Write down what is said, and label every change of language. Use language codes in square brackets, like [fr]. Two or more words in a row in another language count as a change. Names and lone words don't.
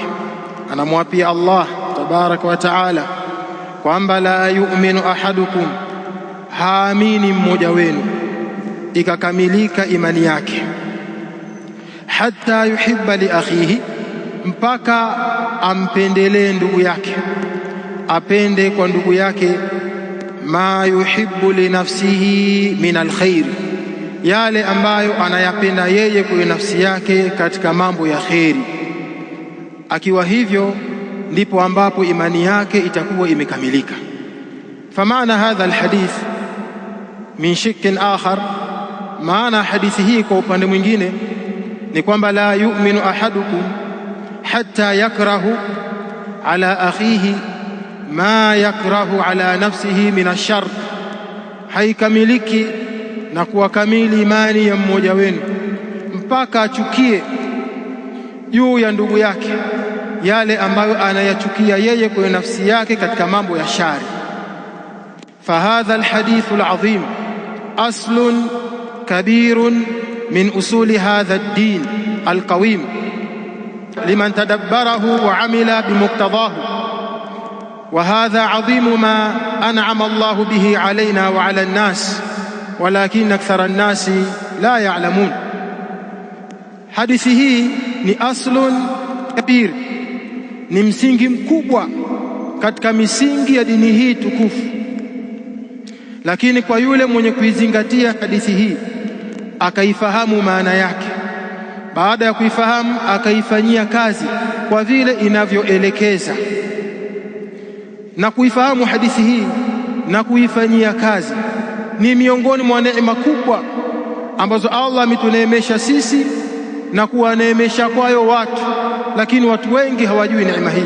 [sw] Anamwapia Allah [ar] تبارك وتعالى [sw] kwamba [ar] لا يؤمن أحدكم, [sw] haamini mmoja wenu ikakamilika imani yake, [ar] حتى يحب لأخيه, [sw] mpaka ampendelee ndugu yake, apende kwa ndugu yake [ar] ما يحب لنفسه من الخير, [sw] yale ambayo anayapenda yeye kwa nafsi yake katika mambo ya kheri. Akiwa hivyo ndipo ambapo imani yake itakuwa imekamilika. [ar] فمعنى هذا الحديث من شق آخر, [sw] maana hadithi hii kwa upande mwingine ni kwamba [ar] لا يؤمن أحدكم حتى يكره على أخيه ما يكره على نفسه من الشر, [sw] haikamiliki na kuwa kamili imani ya mmoja wenu mpaka achukie juu ya ndugu yake yale ambayo anayachukia yeye kwa nafsi yake katika mambo ya shari. [ar] فهذا الحديث اللازم أصل كبير من أصول هذا الدين القويم لمن تدبره وعمل بمقتضاه، وهذا أعظم ما أنعم الله به علينا وعلى الناس ولكن أكثر الناس لا يعلمون. [sw] Hadithi hii ni [ar] أصل كبير, [sw] ni msingi mkubwa katika misingi ya dini hii tukufu, lakini kwa yule mwenye kuizingatia hadithi hii akaifahamu maana yake, baada ya kuifahamu akaifanyia kazi kwa vile inavyoelekeza, na kuifahamu hadithi hii na kuifanyia kazi ni miongoni mwa neema kubwa ambazo Allah ametuneemesha sisi na kuwaneemesha kwayo watu, lakini watu wengi hawajui neema hii.